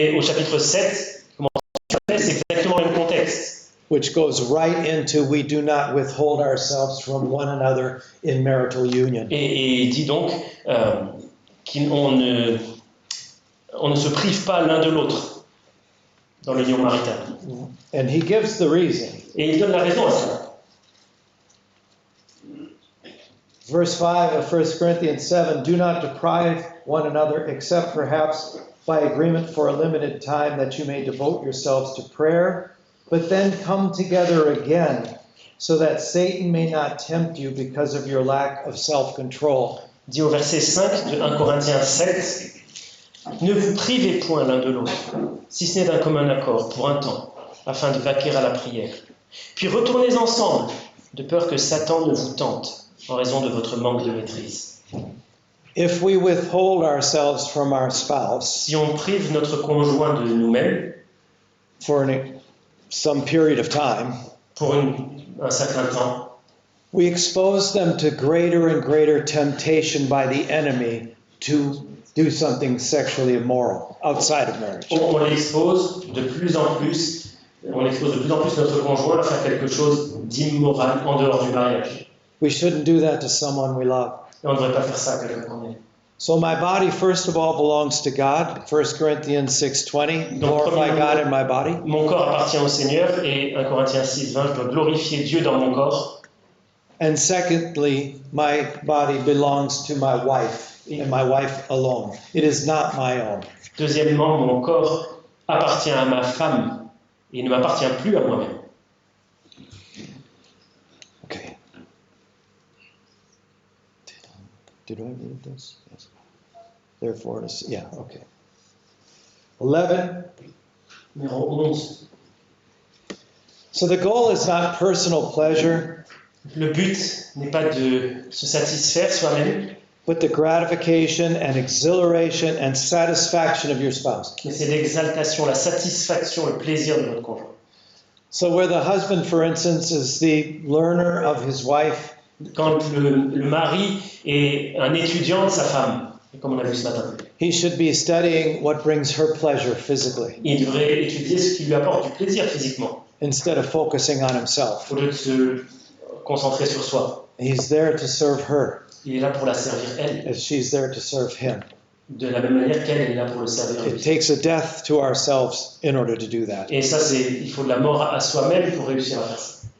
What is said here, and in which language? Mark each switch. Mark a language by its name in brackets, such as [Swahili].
[French] Mais au chapitre 7, comment c'est exactement le même contexte, [English] which goes right into we do not withhold ourselves from one another in marital union. [French] et dit donc qu'on ne se prive pas l'un de l'autre dans l'union maritale. [English] And he gives the reason. [French] Et il donne la raison à ça. [English] Verse 5 of 1 Corinthians 7, do not deprive one another except perhaps by agreement for a limited time that you may devote yourselves to prayer, but then come together again so that Satan may not tempt you because of your lack of self-control. [French] Dit au verset 5 de 1 Corinthiens 7, ne vous privez point l'un de l'autre, si ce n'est d'un commun accord, pour un temps, afin de vaquer à la prière. Puis retournez ensemble, de peur que Satan ne vous tente, en raison de votre manque de maîtrise. [English] If we withhold ourselves from our spouse [French] Si on prive notre conjoint de nous-mêmes, [English] for some period of time, [French] pour un certain temps, [English] we expose them to greater and greater temptation by the enemy to do something sexually immoral outside of marriage. [French] on expose de plus en plus notre conjoint à faire quelque chose d'immoral en dehors du mariage. [English] We shouldn't do that to someone we love. [French] Et on ne devrait pas faire ça à quelqu'un qu'on aime. [English] So my body, first of all, belongs to God. 1 Corinthians 6:20, [French] Donc, [English] glorify God in my body. [French] Mon corps appartient au Seigneur et 1 Corinthiens 6, 20, je dois glorifier Dieu dans mon corps. [English] And secondly, my body belongs to my wife, and my wife alone. It is not my own. [French] Deuxièmement, mon corps appartient à ma femme et ne m'appartient plus à moi-même. [English] Okay. Did I read this? Yes. Therefore, yeah, okay. 11. [French] Numéro 11. [English] So the goal is not personal pleasure, [French] Le but n'est pas de se satisfaire soi-même, [English] but the gratification and exhilaration and satisfaction of your spouse. [French] mais c'est l'exaltation, la satisfaction, le plaisir de notre conjoint. [English] So where the husband, for instance, is the learner of his wife, [French] Quand le mari est un étudiant de sa femme, comme on a vu ce matin, [English] he should be studying what brings her pleasure physically, [French] il devrait étudier ce qui lui apporte du plaisir physiquement, [English] instead of focusing on himself. [French] au lieu de se concentrer sur soi. [English] He's there to serve her [French] Il est là pour la servir elle, [English] as she's there to serve him. [French] de la même manière qu'elle est là pour le servir. [English] It takes a death to ourselves in order to do that. [French] Et ça, il faut de la mort à soi-même pour réussir à faire ça.